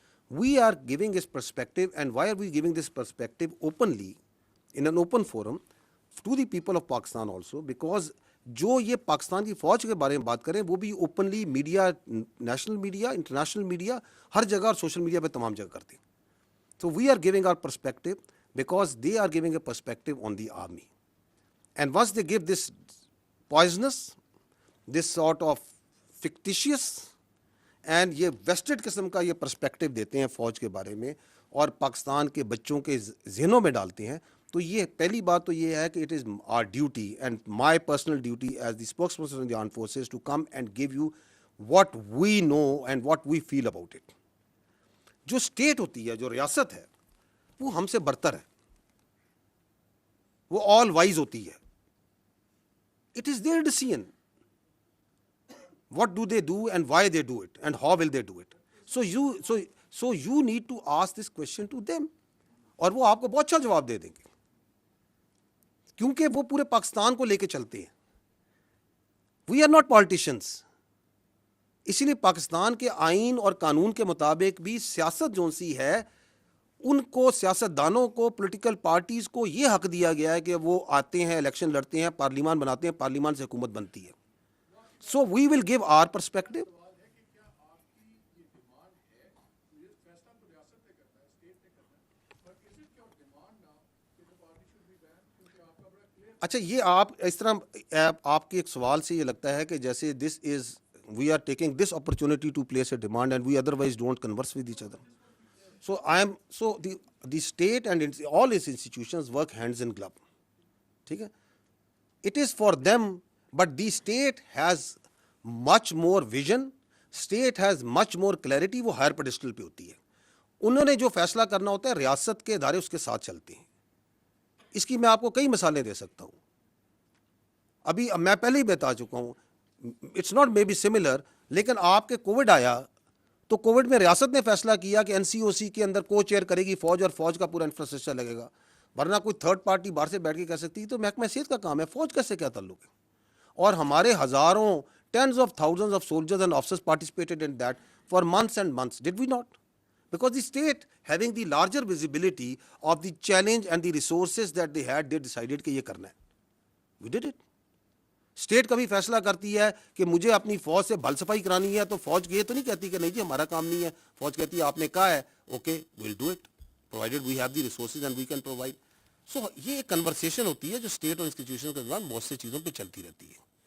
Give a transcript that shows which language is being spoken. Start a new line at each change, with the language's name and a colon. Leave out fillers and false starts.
English: We are giving this perspective. And why are we giving this perspective openly in an open forum to the people of Pakistan also? Because
Urdu: جو یہ پاکستان کی فوج کے بارے میں بات کریں وہ بھی openly media, national media, international media, ہر جگہ اور سوشل میڈیا پہ تمام جگہ کرتے ہیں.
English: So we are giving our perspective because they are giving a perspective on the army. And once they give this poisonous, this sort of fictitious
Urdu: and یہ vested قسم کا یہ پرسپیکٹو دیتے ہیں فوج کے بارے میں اور پاکستان کے بچوں کے ذہنوں میں ڈالتے ہیں. تو یہ پہلی بات تو یہ ہے کہ
English: It is our duty and my personal duty as the spokesperson of the armed forces to come and give you what we know and what we feel about it.
Urdu: جو اسٹیٹ ہوتی ہے, جو ریاست ہے, وہ ہم سے برتر ہے, وہ
English: always
Urdu: ہوتی ہے.
English: It is their decision what do they do and why they do it and how will they do it. So you need to ask this question to them
Urdu: اور وہ آپ کو بہت اچھا جواب دے دیں گے کیونکہ وہ پورے پاکستان کو لے کے چلتے ہیں.
English: We are not politicians.
Urdu: اسی لیے پاکستان کے آئین اور قانون کے مطابق بھی سیاست جو سی ہے ان کو, سیاست دانوں کو, پولیٹیکل پارٹیز کو یہ حق دیا گیا ہے کہ وہ آتے ہیں, الیکشن لڑتے ہیں, پارلیمان بناتے ہیں, پارلیمان سے حکومت بنتی ہے.
English: So we will give our perspective.
Urdu: اچھا, یہ آپ اس طرح آپ کے ایک سوال سے یہ لگتا ہے کہ جیسے
English: this is we are taking this opportunity to place a demand and we otherwise don't converse with each other. So the state and all its institutions work hands in glove.
Urdu: ٹھیک ہے,
English: it is for them. But the state has much more vision, state has much more clarity.
Urdu: وہ higher pedestal پہ ہوتی ہے. انہوں نے جو فیصلہ کرنا ہوتا ہے ریاست کے ادارے اس کے ساتھ چلتے ہیں. اس کی میں آپ کو کئی مثالیں دے سکتا ہوں. ابھی میں پہلے ہی بتا چکا ہوں,
English: it's not may be similar,
Urdu: لیکن آپ کے کووڈ آیا تو کووڈ میں ریاست نے فیصلہ کیا کہ NCOC کے اندر کو چیئر کرے گی فوج اور فوج کا پورا انفراسٹرکچر لگے گا, ورنہ کوئی تھرڈ پارٹی باہر سے بیٹھ کے کہہ سکتی. تو محکمہ صحت کا کام ہے, فوج کیسے کیا تعلق ہے؟ اور ہمارے ہزاروں,
English: tens of thousands of soldiers and officers participated in that for months and months. Did we not? Because the state having the larger visibility of the challenge and the resources that they had, they decided
Urdu: کہ یہ کرنا ہے.
English: We did it.
Urdu: State کبھی فیصلہ کرتی ہے کہ مجھے اپنی فوج سے بھل صفائی کرانی ہے تو فوج یہ تو نہیں کہتی کہ نہیں جی ہمارا کام نہیں ہے. فوج کہتی ہے آپ نے کہا ہے,
English: Okay well do it provided we have the resources and we can provide.
Urdu: سو یہ ایک کنورسیشن ہوتی ہے جو اسٹیٹ اور انسٹیٹیوشن کے دوران بہت سی چیزوں پہ چلتی رہتی ہے.